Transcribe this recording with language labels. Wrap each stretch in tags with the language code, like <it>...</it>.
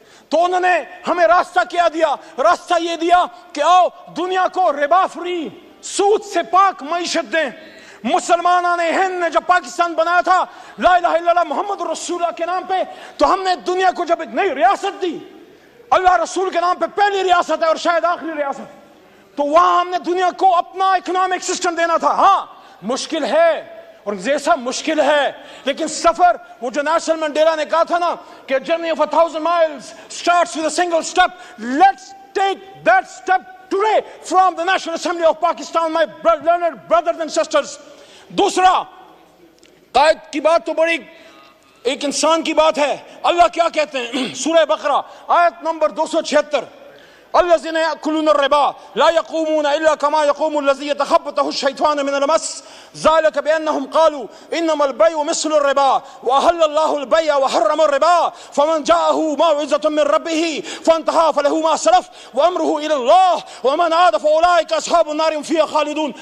<hi>तो उन्होंने हमें रास्ता क्या दिया, रास्ता ये दिया कि आओ दुनिया को रिबा फ्री, सूद से पाक मईशत दें। मुसलमानों ने, हिंद ने जब पाकिस्तान बनाया था ला इलाहा इल्लल्लाह मुहम्मद रसूलुल्लाह के नाम पे, तो हमने दुनिया को जब एक नई रियासत दी, अल्लाह रसूल के नाम पे पहली रियासत है और शायद आखिरी रियासत, तो वहां हमने दुनिया को अपना इकोनॉमिक सिस्टम देना था। हाँ मुश्किल है और जैसा मुश्किल है, लेकिन सफर, वो जो नेल्सन मंडेला ने कहा था ना कि</hi> <en>Journey of 1000 miles starts with a single step, let's take that step today from the National Assembly of Pakistan, my learned brothers and sisters.</en> <hi>दूसरा, कायद की बात तो बड़ी एक इंसान की बात है। अल्लाह क्या कहते हैं सूरह बकरा आयत नंबर 276,</hi> <ar>الذين يأكلون الربا لا يقومون إلا كما يقوم الذي يتخبطه الشيطان من المس ذلك بأنهم قالوا إنما البيع مثل الربا وأحل الله البيع وحرم الربا فمن جاءه موعظة من ربه فانتهى فله ما سلف وأمره إلى الله ومن عاد فأولئك أصحاب النار هم فيها خالدون.</ar>